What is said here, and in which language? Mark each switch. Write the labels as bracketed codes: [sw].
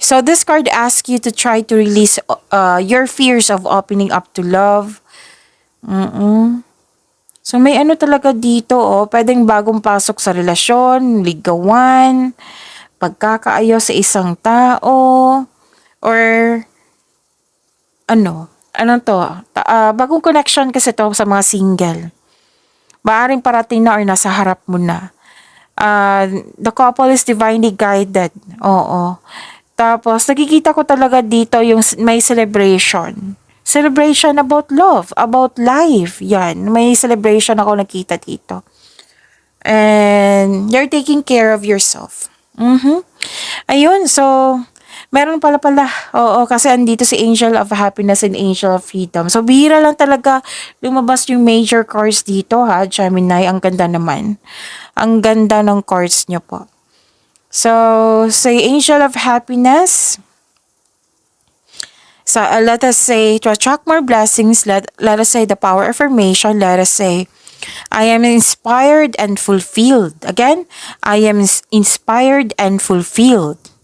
[en] So this card asks you to try to release your fears of opening up to love. [tl] So may talaga dito, pwedeng bagong pasok sa relasyon, ligawan, pagkakaayos sa isang tao, or ano to, bagong connection kasi to sa mga single. Maaring parating na or nasa harap mo na. [en] The couple is divinely guided. [tl] Oo. Tapos, nakikita ko talaga dito yung may celebration. Celebration about love, about life. Yan. May celebration ako nakita dito. [en] And you're taking care of yourself. [tl] Ayun, so, meron pala. Oo, kasi andito si Angel of Happiness and Angel of Freedom. So, bihira lang talaga lumabas yung major cards dito ha, Gemini. Ang ganda naman. Ang ganda ng cards nyo po. [en] So, sa Angel of Happiness, so let us say, to attract more blessings, let us say the power affirmation, let us say, I am inspired and fulfilled. Again, I am inspired and fulfilled.